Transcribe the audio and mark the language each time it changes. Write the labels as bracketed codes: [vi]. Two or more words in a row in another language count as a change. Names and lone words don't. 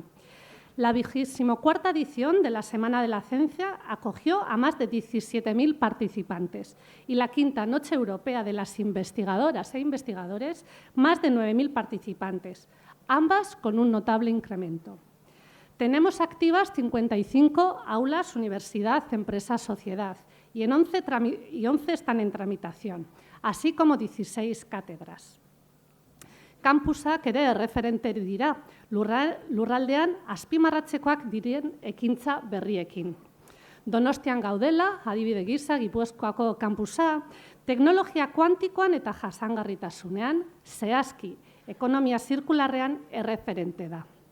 [es] La 24ª edición de la Semana de la Ciencia acogió a más de 17.000 participantes y la 5ª Noche Europea de las Investigadoras e Investigadores, más de 9.000 participantes, ambas con un notable incremento. Tenemos activas 55 aulas, universidad, empresa, sociedad y 11 están en tramitación, así como 16 cátedras. [eu] Campusak ere erreferente dira, lurraldean azpimarratzekoak diren ekintza berriekin. Donostian gaudela, adibide gisa, Gipuzkoako kampusa, teknologia kuantikoan eta jasangarritasunean, zehazki, ekonomia zirkularrean erreferente da.